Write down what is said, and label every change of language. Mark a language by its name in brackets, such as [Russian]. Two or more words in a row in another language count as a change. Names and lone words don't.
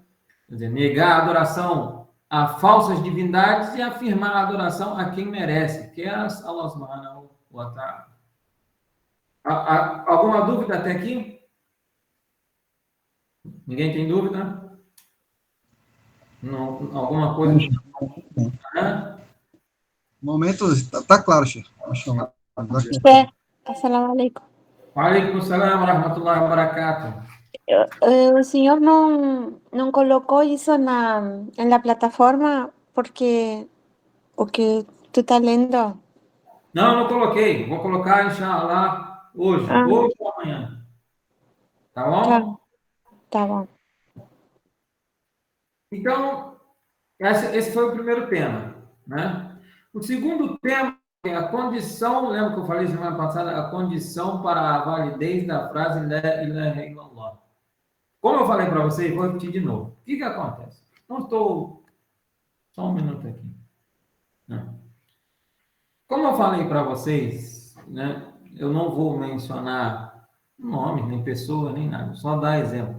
[Portuguese] Quer dizer, negar a adoração a falsas divindades e afirmar a adoração a quem merece, que é Allah [Arabic] سبحانه وتعالى. [Portuguese] Alguma dúvida até aqui? Ninguém tem dúvida? Não, alguma coisa? No momento, está claro, Sheikh. [Arabic] السلام عليكم. عليكم السلام ورحمة الله وبركاته. [Portuguese] O senhor não colocou isso [Spanish] en la plataforma [Portuguese] porque o que tu está lendo? Não coloquei. Vou colocar, inshallah, hoje. Hoje ou amanhã. Tá bom? Tá bom. Então, esse foi o primeiro tema, né? O segundo tema é a condição, lembra que eu falei semana passada, a condição para a validez da frase [Arabic] لا إله إلا الله. [Portuguese] Como eu falei para vocês, vou repetir de novo. O que acontece? Não estou... Só um minuto aqui. Não. Como eu falei para vocês, né, eu não vou mencionar nomes, nem pessoas, nem nada, só dar exemplo.